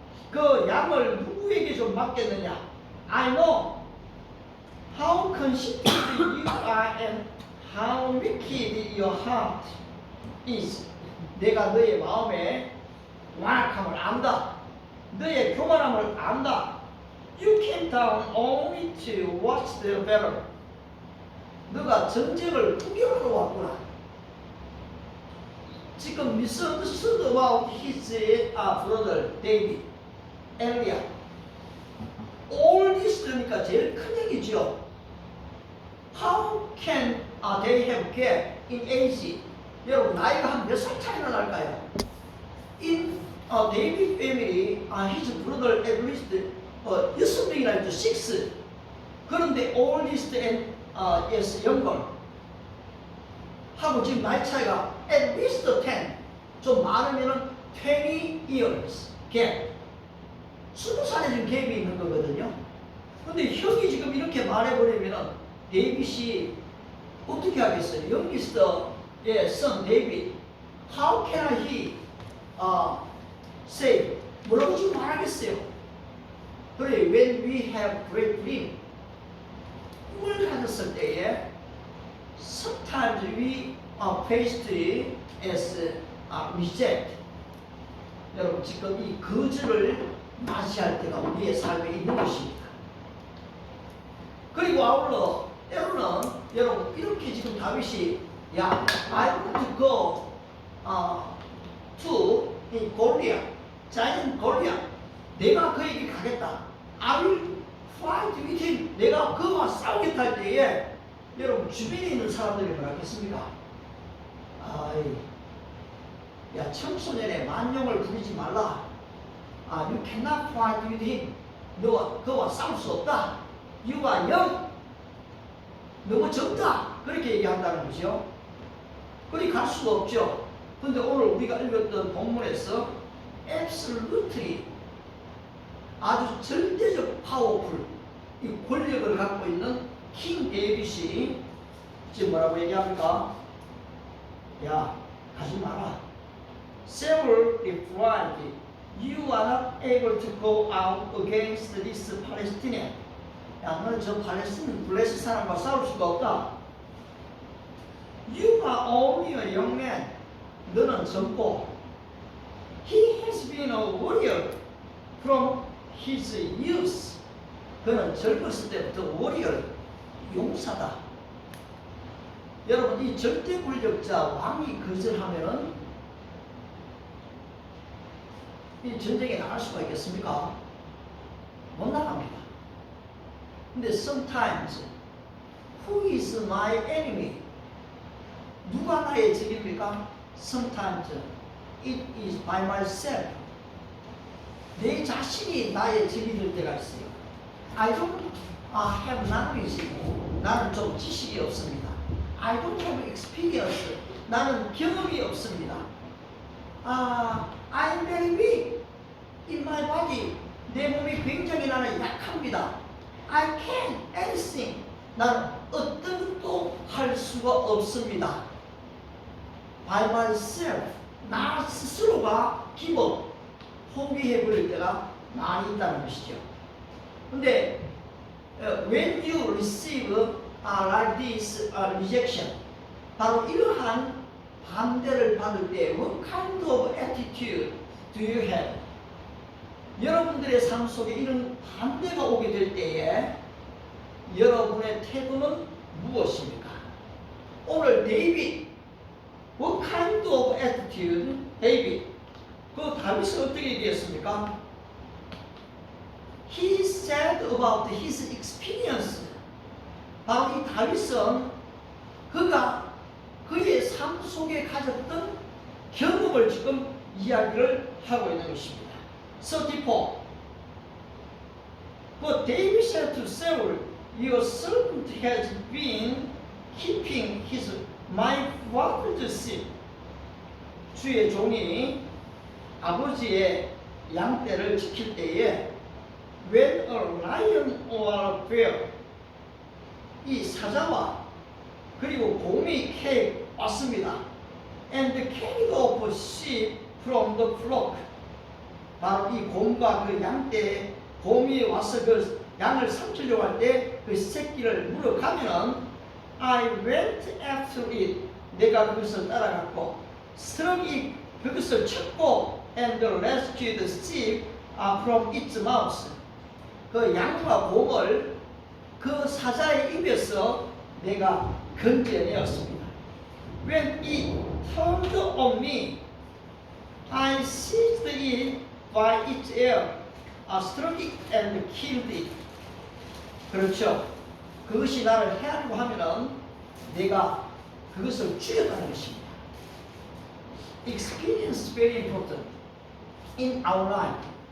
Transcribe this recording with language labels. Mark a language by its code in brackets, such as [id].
[ko] 그 양을 누구에게 좀 맡겼느냐? [en] I know how conceited you are and how wicked your heart is. [ko] 내가 너의 마음에 완악함을 안다. 너의 교만함을 안다. [en] You came down only to watch the battle. [ko] 너가 전쟁을 구경하러 왔구나. 지금 [en] misunderstood about his brother David, 엘리야. oldest [ko] 니까 제일 큰 얘기죠. [en] How can they have gap in age? [ko] 여러분 나이가 한 몇 살 차이나 날까요? [en] In David family, his brother at least [ko] 6명이나 있죠. [en] 6. [ko] 그런데 [en] oldest and yes, younger [ko] 하고 지금 나이 차이가 [en] at least 10, [ko] 좀 많으면은 [en] 20 years gap. [ko] 20살에 지금 갭이 있는 거거든요. 근데 형이 지금 이렇게 말해버리면은 데이빗이 어떻게 하겠어요? [en] youngest son David, how can he say, [ko] 뭐라고 지금 말하겠어요? 그래, [en] when we have great dream, [ko] 꿈을 가졌을 때에 [en] sometimes we are faced as reject. [ko] 여러분 지금 이 거절을 맞이할 때가 우리의 삶에 있는 것입니다. 그리고 아울러 때로는 여러분 이렇게 지금 다윗이 야, [en] I want to go to Goliath, giant Goliath. [ko] 내가 그에게 가겠다. [en] I will fight with him. [ko] 내가 그와 싸우겠다 할 때에 여러분 주변에 있는 사람들이 뭐라 했습니까? 아이, 야 청소년의 만용을 부리지 말라. [en] You cannot fight with him. [ko] 너가 그와 싸울 수 없다. [en] You are young. [ko] 너무 젊다. 그렇게 얘기한다는 거죠. 그리 갈 수가 없죠. 근데 오늘 우리가 읽었던 본문에서 [en] absolutely [ko] 아주 절대적 파워풀 이 권력을 갖고 있는 킹 데이빗이 지금 뭐라고 얘기합니까? 야, 가지 마라. [en] Saul replied, you are not able to go out against this Palestinian. [ko] 야, 너는 저 팔레스틴 블레스 사람과 싸울 수가 없다. [en] You are only a young man. [ko] 너는 젊고. [en] He has been a warrior from his youth. [ko] 그는 젊었을 때부터 [en] warrior, [ko] 용사다. 여러분 이 절대 권력자 왕이 거절하면은 이 전쟁에 나갈 수가 있겠습니까? 못 나갑니다. 근데 [en] sometimes who is my enemy? [ko] 누가 나의 적입니까? [en] Sometimes it is by myself. [ko] 내 자신이 나의 적이 될 때가 있어요. [en] I don't have knowledge. [ko] 나는 좀 지식이 없습니다. [en] I don't have experience. [ko] 나는 경험이 없습니다. [en] I'm very weak in my body. [ko] 내 몸이 굉장히 나는 약합니다. [en] I can't anything. [ko] 나는 어떤 것도 할 수가 없습니다. [en] By myself. [ko] 나 스스로가 기본 포기해 버릴 때가 많이 있다는 것이죠. 근데 [en] when you receive like this rejection, [ko] 바로 이러한 반대를 받을 때 [en] what kind of attitude do you have? [ko] 여러분들의 삶 속에 이런 반대가 오게 될 때에 여러분의 태도는 무엇입니까? 오늘 데이빗 [en] what kind of attitude? [ko] 데이빗 그 다윗은 어떻게 얘기했습니까? [en] He said about his experience. [ko] 바로 이 다윗은 그가 그의 삶 속에 가졌던 경험을 지금 이야기를 하고 있는 것입니다. [en] 34. But David said to Saul, your servant has been keeping my father's sheep. [ko] 주의 종이 아버지의 양떼를 지킬 때에 [en] when a lion or a bear [ko] 이 사자와 그리고 곰이 왔습니다. [en] And carried off sheep from the flock. [ko] 바로 이 곰과 그 양떼에 곰이 와서 그 양을 삼키려고 할 때 그 새끼를 물어가면은 [en] I went after it. [ko] 내가 그것을 따라갔고 [en] struck it. [ko] 그것을 쳤고 [en] and rescued the sheep from its mouth. [ko] 그 양과 곰을 그 사자의 입에서 내가 건져내었습니다. [en] When it turned on me, I seized it by its ear, struck it and killed it. [ko] 그렇죠. 그것이 나를 해하려고 하면은 내가 그것을 죽였다는 것입니다. [en] Experience is very important in our life.